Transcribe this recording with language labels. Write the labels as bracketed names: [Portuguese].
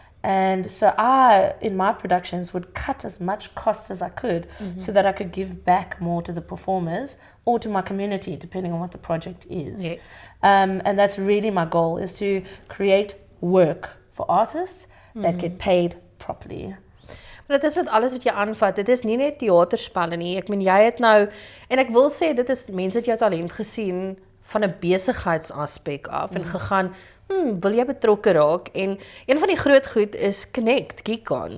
[English] And so I, in my productions, would cut as much costs as I could so that I could give back more to the performers or to my community, depending on what the project is. Yes. And that's really my goal, is to create work for artists that get paid properly. [Afrikaans] Maar dit is met alles wat jy aanvat, dit is nie net theaterspelle nie, ek meen jy het nou, en ek wil sê, dit is mense het jou talent gesien van 'n besigheidsaspek af en gegaan, wil jy betrokke raak? En een van die groot goed is Connect, Geekon.